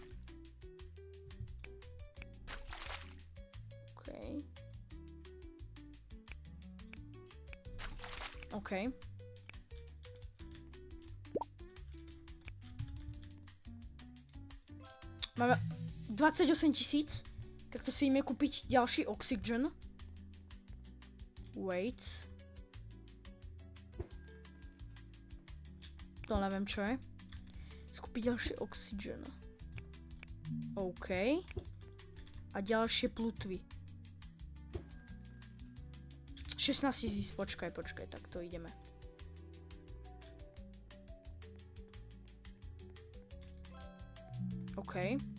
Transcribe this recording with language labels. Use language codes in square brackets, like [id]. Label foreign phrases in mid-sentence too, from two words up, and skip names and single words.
[sk] OK. Máme 28 000. Tak to si ideme kúpiť ďalší oxygen. Wait. To neviem čo je. Skúpiť ďalší oxygen. OK. A ďalšie plutvy. 16 000, počkaj, tak to ideme. OK.